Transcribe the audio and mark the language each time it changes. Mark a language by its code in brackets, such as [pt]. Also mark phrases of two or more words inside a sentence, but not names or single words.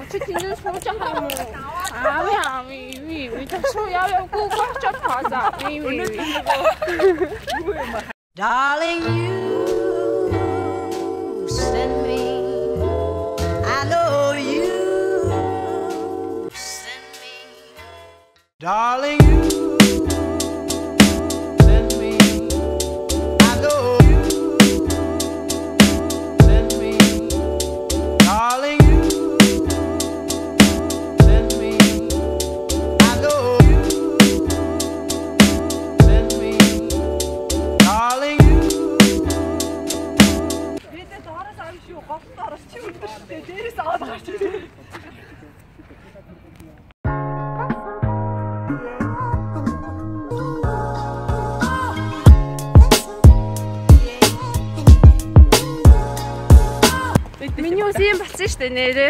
[mn] Чи тэндээ сууж байгаа юм уу? [en] Darling, you send me. I know you send me. Darling, you send me. I know you send me. Darling, you send me. I know you send me. Darling, you. [mn] Бидээ доороос авах шүү. Говт доороос чи үлдэр шүү дээ. Дээрээс аваад гарч ирээ. Миний ус юм болсон шүү дээ нэрээ.